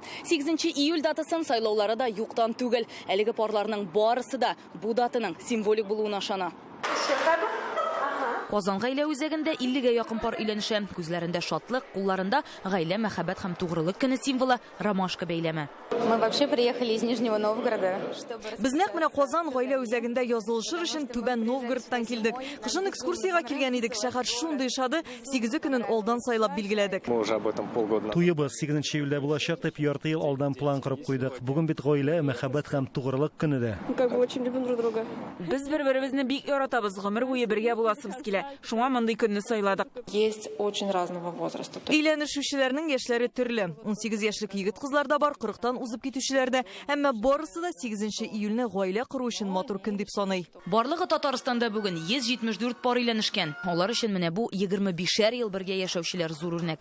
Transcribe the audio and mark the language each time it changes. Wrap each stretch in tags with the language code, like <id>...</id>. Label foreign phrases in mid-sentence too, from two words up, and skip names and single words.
<tt>8 июль датасын сайлаулары да юктан түгел. Әлеге парларның барысы да бу датаның символик булуына ышана. Казан гаилә үзәгендә 50-гә якын пар өйләнешә. Күзләрендә шатлык, кулларында гаилә мәхәббәт һәм тугрылык көне символы ромашка бәйләме.</tt> <ru>Мы вообще приехали из Нижнего Новгорода, чтобы...</ru> <tt>Без нәкъ менә Казан гаилә үзәгендә язылышыр өчен Түбән Новгородтан килдек. Кышын экскурсиягә килгән идек. Шәһәр шундый шады, 8 көнен алдан сайлап билгеләдек.</tt> <ru>Мы уже об этом полгода.</ru> <tt>Туебыз 8 июльдә булачак дип ярты ел алдан план корып куйдык. Бүген бит гаилә мәхәббәт һәм тугрылык көне дә.</tt> <ru>Как бы очень любим друг друга.</ru> <tt>Без бер-беребезне бик яратабыз, гомер буе бергә буласыбыз килә. Шуңа мондый көнне сайладык.</tt> <ru>Есть очень разного возраста.</ru> <tt>Өйләнешүчеләрнең яшьләре төрле. 18 яшьлек егет-кызлар да бар, 40-тан узып китүчеләр дә, әмма барысы да 8 июльне гаилә кору өчен матур көн дип саный. Барлыгы Татарстанда бүген 174 пар өйләнешкән. Алар өчен менә бу 25-шәр ел бергә яшәүчеләр зур үрнәк.</tt>